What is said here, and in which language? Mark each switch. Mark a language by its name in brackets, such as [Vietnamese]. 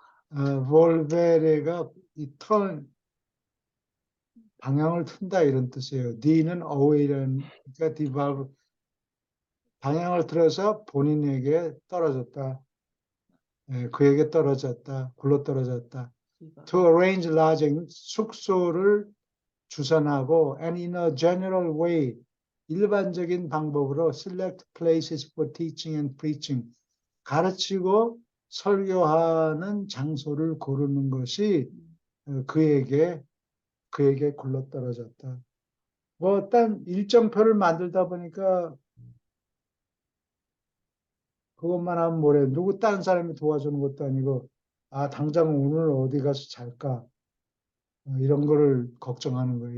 [Korean] volvere가 방향을 튼다 이런 뜻이에요. D는 away라는 그러니까 devolve 방향을 틀어서 본인에게 떨어졌다. 그에게 떨어졌다. 굴러떨어졌다. [English] To arrange lodging, [Korean] 숙소를 주선하고 [English] and in a general way, [Korean] 일반적인 방법으로 [English] select places for teaching and preaching, [Korean] 가르치고 설교하는 장소를 고르는 것이 그에게 굴러떨어졌다. 뭐 딴 일정표를 만들다 보니까 그것만 하면 뭐래. 누구 다른 사람이 도와주는 것도 아니고 당장 오늘 어디 가서 잘까 이런 거를 걱정하는 거예요.